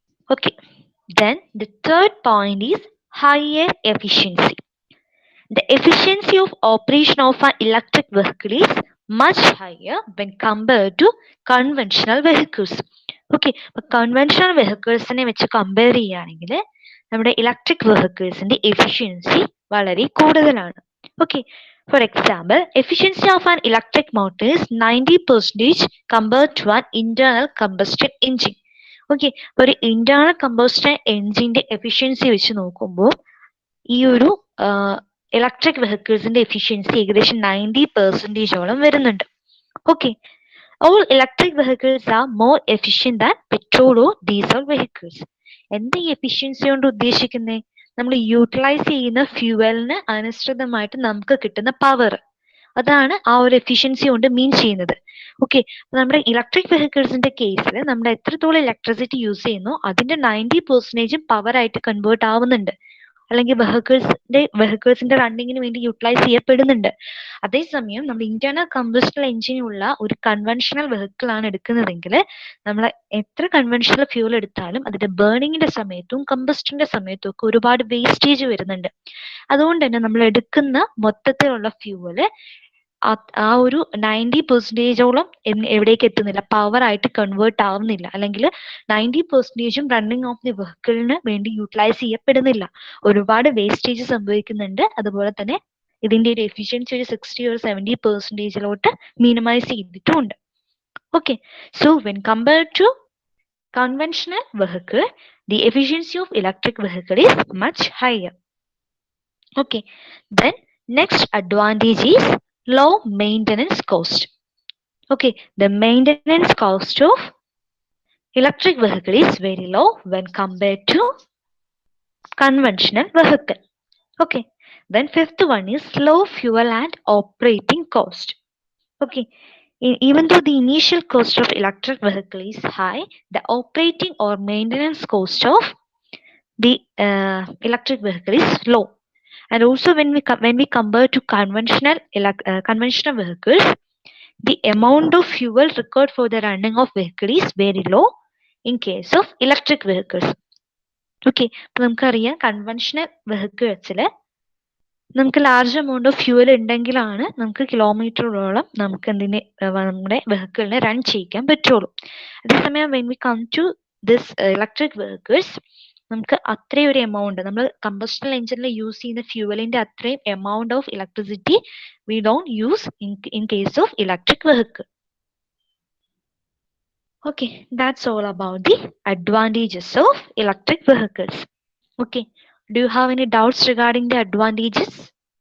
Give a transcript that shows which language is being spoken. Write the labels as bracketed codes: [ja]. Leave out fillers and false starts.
[en] Okay, then the third point is higher efficiency. The efficiency of operation of an electric vehicle is much higher when compared to conventional vehicles. [ml] Okay, അപ്പൊ conventional വെഹിക്കിൾസിനെ വെച്ച് compare ചെയ്യുകയാണെങ്കിൽ നമ്മുടെ electric വെഹിക്കിൾസിന്റെ efficiency വളരെ കൂടുതലാണ്. [en] Okay, for example efficiency of an electric motor is 90% compared to an internal combustion engine. [ml] Okay, ഒരു internal combustion എഞ്ചിന്റെ efficiency വെച്ച് നോക്കുമ്പോൾ ഈ ഒരു ഇലക്ട്രിക് വെഹിക്കിൾസിന്റെ എഫിഷ്യൻസി ഏകദേശം 90%ഓളം വരുന്നുണ്ട്. [en] Okay, all electric vehicles are more efficient than petrol or diesel vehicles. [ml] എന്താ ഈ എഫിഷ്യൻസി കൊണ്ട് ഉദ്ദേശിക്കുന്നത്? നമ്മൾ യൂട്ടിലൈസ് ചെയ്യുന്ന ഫ്യൂവലിന് അനുസൃതമായിട്ട് നമുക്ക് കിട്ടുന്ന പവർ, അതാണ് ആ ഒരു എഫിഷ്യൻസി കൊണ്ട് മീൻ ചെയ്യുന്നത്. ഓക്കെ, നമ്മുടെ ഇലക്ട്രിക് വെഹിക്കിൾസിന്റെ കേസിൽ നമ്മൾ എത്രത്തോളം ഇലക്ട്രിസിറ്റി യൂസ് ചെയ്യുന്നു അതിന്റെ 90% പവർ ആയിട്ട് കൺവേർട്ട് ആവുന്നുണ്ട്, അല്ലെങ്കിൽ വെഹിക്കിൾസിന്റെ റണ്ണിങ്ങിന് വേണ്ടി യൂട്ടിലൈസ് ചെയ്യപ്പെടുന്നുണ്ട്. അതേസമയം നമ്മൾ ഇന്റേണൽ കമ്പസ്റ്റൽ എഞ്ചിനുള്ള ഒരു കൺവെൻഷണൽ വെഹിക്കിൾ ആണ് എടുക്കുന്നതെങ്കിൽ നമ്മൾ എത്ര കൺവെൻഷണൽ ഫ്യൂൽ എടുത്താലും അതിന്റെ ബേണിങ്ങിന്റെ സമയത്തും കമ്പസ്റ്റിന്റെ സമയത്തും ഒക്കെ ഒരുപാട് വേസ്റ്റേജ് വരുന്നുണ്ട്. അതുകൊണ്ട് തന്നെ നമ്മൾ എടുക്കുന്ന മൊത്തത്തിലുള്ള ഫ്യൂവല് ആ ഒരു 90%ഓളം എവിടേക്ക് എത്തുന്നില്ല, പവർ ആയിട്ട് കൺവേർട്ട് ആവുന്നില്ല, അല്ലെങ്കിൽ 90%ഉം റണ്ണിങ് ഓഫ് ദി വെഹിക്കിളിന് വേണ്ടി യൂട്ടിലൈസ് ചെയ്യപ്പെടുന്നില്ല. ഒരുപാട് വേസ്റ്റേജ് സംഭവിക്കുന്നുണ്ട്. അതുപോലെ തന്നെ ഇതിന്റെ ഒരു എഫിഷ്യൻസി ഒരു 60 or 70%ലോട്ട് minimise ചെയ്തിട്ടുമുണ്ട്. [en] Okay, so when compared to conventional vehicle, the efficiency of electric vehicle is much higher. Okay, then next advantage is low maintenance cost. Okay, the maintenance cost of electric vehicle is very low when compared to conventional vehicle. Okay, then fifth one is low fuel and operating cost. Okay, even though the initial cost of electric vehicle is high, the operating or maintenance cost of the electric vehicle is low. And also when we compare to conventional vehicles, the amount of fuel required for the running of vehicle is very low in case of electric vehicles. [ml] Okay, അപ്പൊ നമുക്കറിയാം conventional വെഹിക്കിൾസിൽ നമുക്ക് large amount of fuel ഉണ്ടെങ്കിലാണ് നമുക്ക് കിലോമീറ്ററോളം നമുക്ക് നമ്മുടെ വെഹിക്കിളിനെ run ചെയ്യിക്കാൻ പറ്റുള്ളൂ. അതേസമയം [en] when we come to this electric vehicles, [ml] നമുക്ക് അത്രയും ഒരു എമൗണ്ട് നമ്മൾ കമ്പസ്റ്റൽ എഞ്ചിനിൽ യൂസ് ചെയ്യുന്ന ഫ്യൂവലിന്റെ അത്രയും [en] Amount of electricity we don't use in case of electric vehicle. Okay, that's all about the advantages of electric vehicles. Okay, do you have any doubts regarding the advantages?